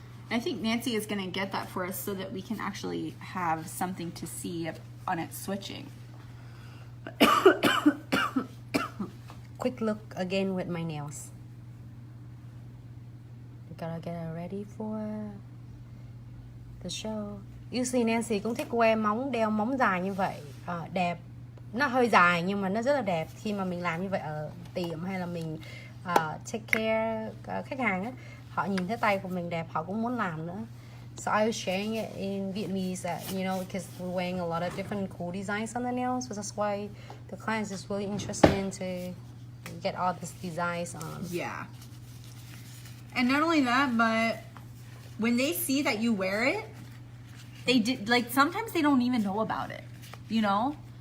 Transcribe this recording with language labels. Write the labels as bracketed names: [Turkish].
[English] I think Nancy is gonna get that for us so that we can actually have something to see on it switching. Quick look again with my nails. We gotta get ready for the show. [Vietnamese] Usually Nancy cũng thích que móng, đeo móng dài như vậy. Đẹp. Nó hơi dài nhưng mà nó rất là đẹp khi mà mình làm như vậy ở tiệm hay là mình take care khách hàng á. Họ nhìn thấy tay của mình đẹp, họ cũng muốn làm nữa. [English] So I was sharing it in Vietnamese that, you know, because we're wearing a lot of different cool designs on the nails. So that's why the clients is really interested in to get all these designs on. Yeah. And not only that, but when they see that you wear it, sometimes they don't even know about it, you know?